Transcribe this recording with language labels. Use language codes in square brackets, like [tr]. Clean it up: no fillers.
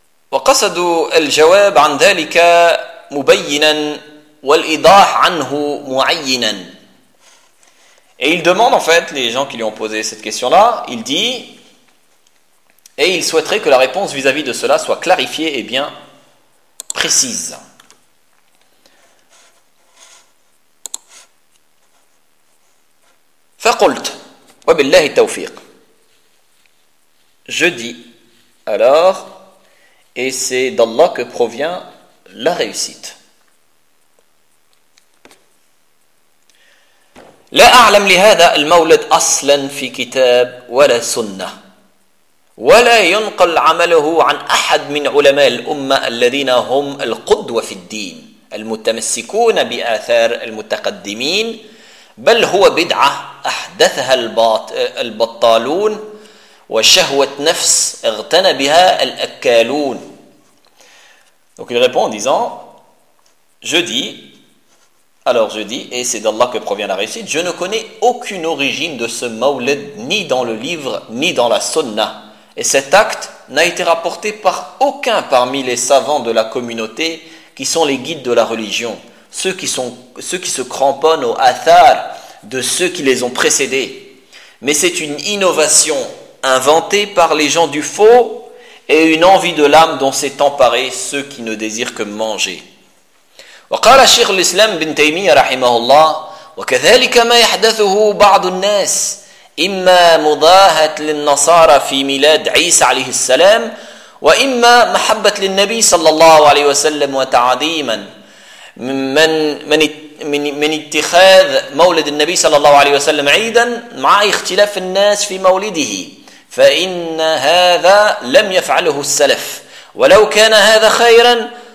[ar] وقصد الجواب عن ذلك مبينا والإيضاح عنه معينا. [fr] Et il demande en fait, les gens qui lui ont posé cette question-là, il dit, et il souhaiterait que la réponse vis-à-vis de cela soit clarifiée et bien précise. [ar] فقلت وبالله التوفيق. [fr] Je dis alors, et c'est d'Allah que provient la réussite. [ar] لا أعلم لهذا المولد أصلا في كتاب ولا سنة ولا ينقل عمله عن أحد من علماء الأمة الذين هم القدوة في الدين المتمسكون بآثار المتقدمين بل هو بدعة أحدثها البطالون وشهوة نفس اغتنى بها الأكالون. [fr] Donc il répond en disant, je dis, et c'est d'Allah que provient la réussite, je ne connais aucune origine de ce mawlid, ni dans le livre, ni dans la sunna. Et cet acte n'a été rapporté par aucun parmi les savants de la communauté qui sont les guides de la religion, ceux qui se cramponnent aux athar de ceux qui les ont précédés. Mais c'est une innovation inventée par les gens du faux, et une envie de l'âme dont s'est emparé ceux qui ne désirent que manger. [ar] وقال شيخ الإسلام بن تيمية رحمه الله وكذلك ما يحدثه بعض الناس إما مضاهة للنصارى في ميلاد عيسى عليه السلام، وإما محبة للنبي صلى الله عليه وسلم وتعظيما من اتخاذ مولد النبي صلى الله عليه وسلم عيدا مع اختلاف الناس في مولده، فإن هذا لم يفعله السلف، ولو كان هذا خيرا